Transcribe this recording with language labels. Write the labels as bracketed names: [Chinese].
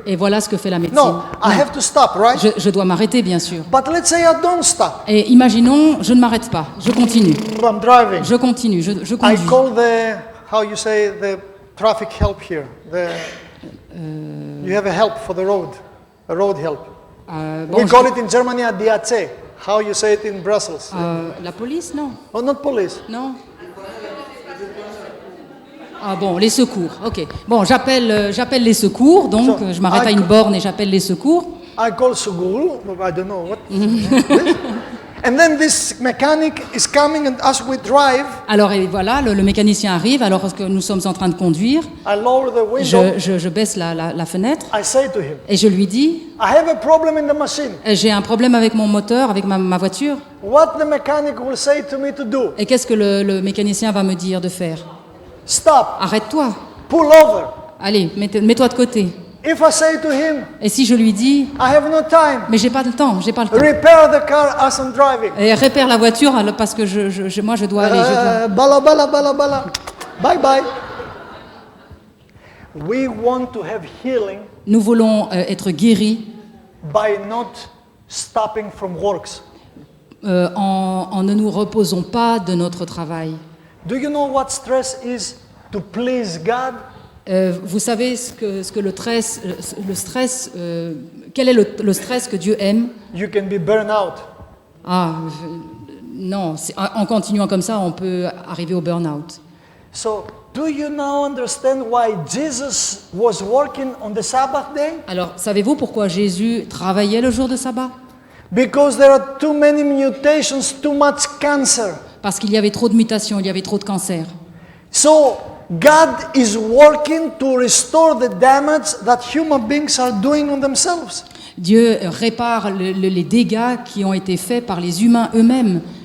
[French] Et voilà ce que fait la médecine. [English] No, I have to stop, right? [French] Je dois m'arrêter, bien sûr. [English] But let's say I don't stop. [French] Et imaginons, je ne m'arrête pas, je continue. [English] I'm driving. [French] Je continue, je [English] I [French] conduis. [English] call how you say, the traffic help here. You have a help for the road, a road help. [French] Bon, [English] We call it in Germany a DAC. How you say it in Brussels? [French] la police, non? [English] Oh, not police. [French] Non? Ah bon, les secours, ok. Bon, j'appelle les secours, donc [English] So, [French] je m'arrête à une borne et j'appelle les secours. [English] I call Suguru, I don't know what. And then this mechanic is coming, and as we drive, [French] Alors et voilà, le mécanicien arrive, alors que nous sommes en train de conduire, [English] I lower the window. [French] je baisse la fenêtre [English] I say to him, [French] et je lui dis, [English] I have a problem in the machine. [French] j'ai un problème avec mon moteur, avec ma voiture, [English] What the mechanic will say to me to do? [French] et qu'est-ce que le mécanicien va me dire de faire? [English] Stop, [French] Arrête-toi, [English] pull over. [French] allez, mets-toi de côté. [English] If I say to him, [French] Et si je lui dis, [English] I have no time, [French] mais j'ai pas le temps, [English] repair the car as I'm driving. [French] Et répare la voiture parce que moi je dois aller. Bala, bala, bala, bala. [English] Bye bye. We want to have healing [French] Nous voulons être guéris [English] by not stopping from works. [French] en ne nous reposons pas de notre travail. [English] Do you know what stress is to please God? [French] Vous savez ce que le stress, quel est le stress que Dieu aime? [English] You can be burned out. [French] Non, en continuant comme ça, on peut arriver au burn-out. [English] So, do you now understand why Jesus was working on the Sabbath day? [French] Alors, savez-vous pourquoi Jésus travaillait le jour de sabbat? [English] Because there are too many mutations, too much cancer. [French] Parce qu'il y avait trop de mutations, il y avait trop de cancers. [English] So, God is working to restore the damage that human beings are doing on themselves. [French] Dieu répare les dégâts qui ont été faits par les humains eux-mêmes.